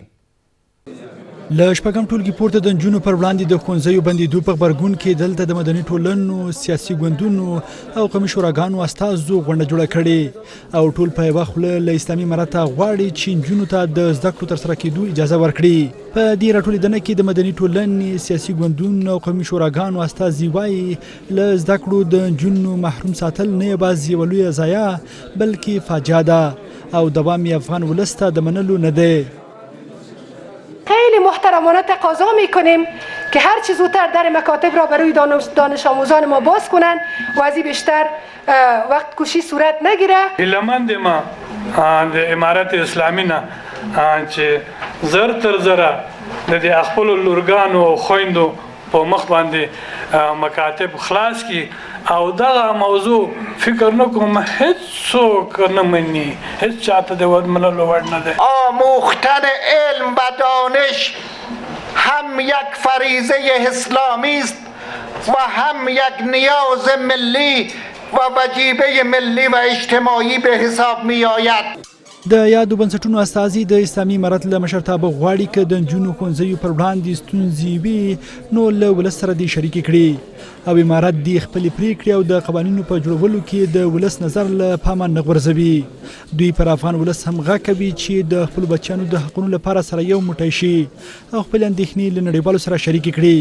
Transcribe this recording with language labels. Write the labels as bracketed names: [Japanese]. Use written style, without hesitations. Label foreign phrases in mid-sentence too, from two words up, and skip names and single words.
[Pashto] له شپږم ټولګي پورته د نجونو پر وړاندې د ښوونځیو بندېدو په غبرګون کې دلته د مدني ټولنو، سیاسي ګوندونو او قومي شوراګانو استازو غونډه جوړه کړې او ټول په یوه خوله له اسلامي امارت غواړي چې نجونو ته د زده کړو ترسره کېدو اجازه ورکړي. په دې راټولېدنه کې د مدني ټولنې، سیاسي ګوندونو او قومي شوراګانو استازي وایي له زده کړو د نجونو محروم ساتل نه یوازې یوه لویه ضایعه بلکې فاجعه ده او دوام یې افغان ولس ته د منلو نه دی. [Persian] خیلی محترمانه تقاضا میکنیم که هر چه زودتر در مکاتب را برای دانش آموزان ما باز کنند و از این بیشتر وقت کشی صورت نگیره. [Pashto] هیله‌مند ما د امارت اسلامي نه چې زر تر زره د خپلو لورګانو او خویندو په مخ باندې مکاتب خلاص کی او دغه موضوع فکر نکوم هیڅوک نه مني، هیڅ چاته د منلو وړ نه دی. [Persian] آموختن علم و دانش هم یک فریضه اسلامی است و هم یک نیاز ملی و وجیبه ملی و اجتماعی به حساب می آید. [Pashto] د یادو بنسټونو استازي د اسلامي امارت له مشرتابه غواړي که د نجونو ښوونځیو پر وړاندې ستونزې وي نو له ولس سره دې شریکې کړي او امارت دې خپلې پریکړې او د قوانینو په جوړولو کې د ولس نظر له پامه نه غورځوي. دوی پر افغان ولس هم غږ کوي چې د خپلو بچیانو د حقونو لپاره سره یو موټی شي او خپلې اندېښنې له نړیوالو سره شریکې کړي.